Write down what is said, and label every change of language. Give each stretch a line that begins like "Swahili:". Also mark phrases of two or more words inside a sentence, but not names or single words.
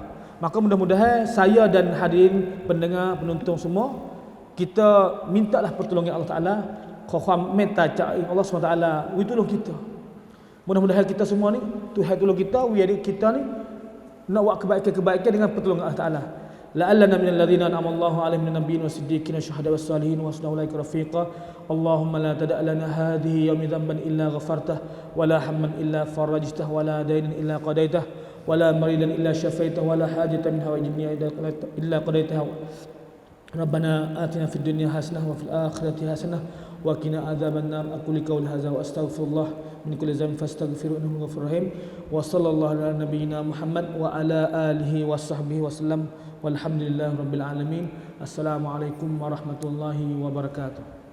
Malay: Maka mudah-mudahan saya dan hadirin pendengar penonton semua, kita mintalah pertolongan
Arabic: الله تعالى,
Malay: khawam minta Allah SWT tolong kita. Mudah-mudahan kita semua ni Tuhan tolong kita, kita ni nak buat kebaikan dengan pertolongan
Arabic: الله تعالى. لعلنا من الذين أنعم الله عليهم من النبيين والصديقين والشهداء والصالحين وحسن أولئك رفيقا. اللهم لا تدع لنا هذه يومي ذنبا إلا غفرته ولا هما إلا فرجته ولا دينا إلا قضيته ولا مريضا إلا شفيته ولا حاجة من حوائج الدنيا إلا قضيته. ربنا آتنا في الدنيا حسنة وفي الآخرة حسنة وقنا عذاب النار. أقول قولي هذا وأستغفر الله من كل ذنب فاستغفروه إنه غفور رحيم. وصلى الله على نبينا محمد وعلى آله وصحبه وسلم. والحمد لله رب العالمين السلام عليكم ورحمة الله وبركاته.